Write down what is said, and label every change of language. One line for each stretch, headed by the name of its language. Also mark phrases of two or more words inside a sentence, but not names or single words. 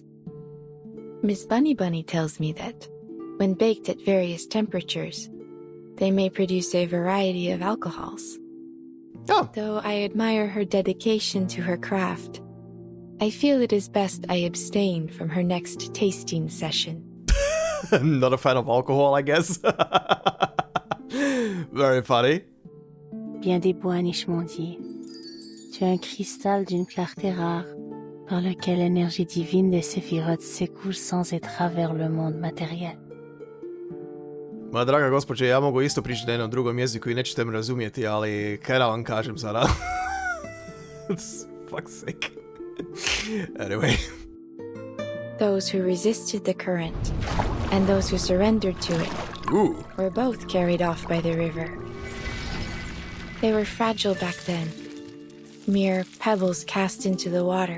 English: Miss Bunny tells me that, when baked at various temperatures, they may produce a variety of alcohols. Oh. Though I admire her dedication to her craft, I feel it is best I abstain from her next tasting session. Not a fan of alcohol, I guess. Very funny.
French: Bien des Boanish m'ont dit, tu es un cristal d'une clarté rare, par lequel l'énergie divine des Sephiroth s'écoule sans étrat vers le monde matériel.
Croatian: Moja draga gospođe, ja mogu isto pričati na jednom drugom jeziku i nećete me razumjeti, ali kaj da vam kažem sada?
English: Fuck's sake. Anyway. Those who resisted the current, and those who surrendered to it, Ooh. were both carried off by the river. They were fragile back then, mere pebbles cast into the water.